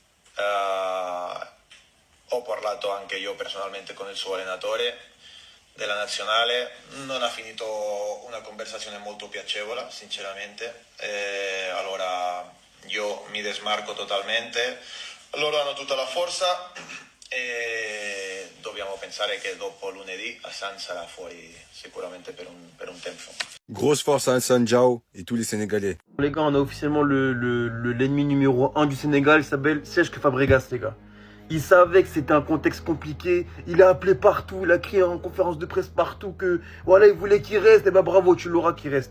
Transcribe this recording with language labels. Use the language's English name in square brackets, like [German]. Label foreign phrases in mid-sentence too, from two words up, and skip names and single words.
[Italian] Ho parlato anche io personalmente con il suo allenatore della nazionale, non ha finito una conversazione molto piacevole, sinceramente. Allora io mi desmarco totalmente. Loro hanno tutta la forza e dobbiamo pensare che dopo lunedì Hassan sarà fuori sicuramente per un tempo. [French] Grosse force à Hassan Diao et tous les Sénégalais. Les gars, on a officiellement l'ennemi numéro 1 du Sénégal, il s'appelle Cesc Fabregas, les gars. Il savait que c'était un contexte compliqué, il a appelé partout, il a crié en conférence de presse partout que voilà, il voulait qu'il reste, et bah bravo, tu l'auras qu'il reste.